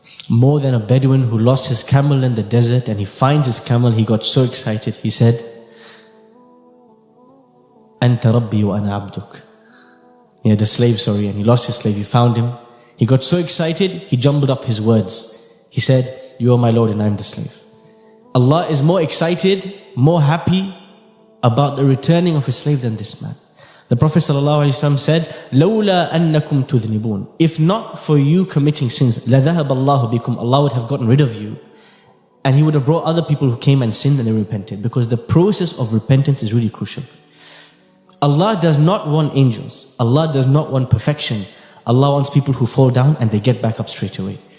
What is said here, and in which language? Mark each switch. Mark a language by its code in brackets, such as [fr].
[en] More than a Bedouin who lost his camel in the desert and he finds his camel, he got so excited, he said, [ar] Anta Rabbi wa ana abduk. [en] He had a slave, and he lost his slave, he found him. He got so excited, he jumbled up his words. He said, you are my Lord and I am the slave. Allah is more excited, more happy about the returning of his slave than this man. The Prophet ﷺ said, [ar] لَوْلَا أَنَّكُمْ تُذْنِبُونَ. [en] If not for you committing sins, [ar] لَذَهَبَ اللَّهُ بِكُمْ. [en] Allah would have gotten rid of you. And He would have brought other people who came and sinned and they repented. Because the process of repentance is really crucial. Allah does not want angels. Allah does not want perfection. Allah wants people who fall down and they get back up straight away.